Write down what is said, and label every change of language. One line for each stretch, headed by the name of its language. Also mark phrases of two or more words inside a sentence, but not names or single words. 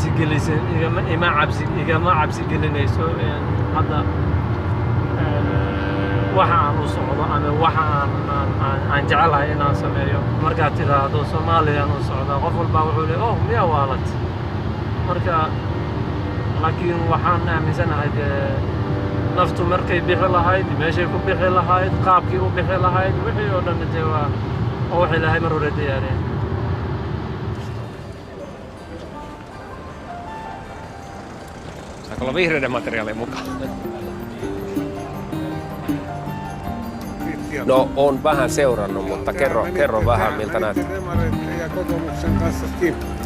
Somali: cabsi gelinayso hadda waxa aan u socdo ama waxa aan jecelahay inaan sameeyo markaad tiraahdo Soomaaliya u socda qof walba wuxuu leeyahay oh miyaa waalad marka laakiin waxaan aaminsanahay naftu markay bixi lahayd meeshay ku bixi lahayd qaabkii u bixi lahayd wixii oo dhan waa oo wixii ilaahay mar hore diyaariyay
Finnish: saako olla vihreiden materiaalia mukaan. No, on vähän seurannut, mutta kerro vähän miltä näyttää. Ja kokoomuksen kanssa kiinteistöä.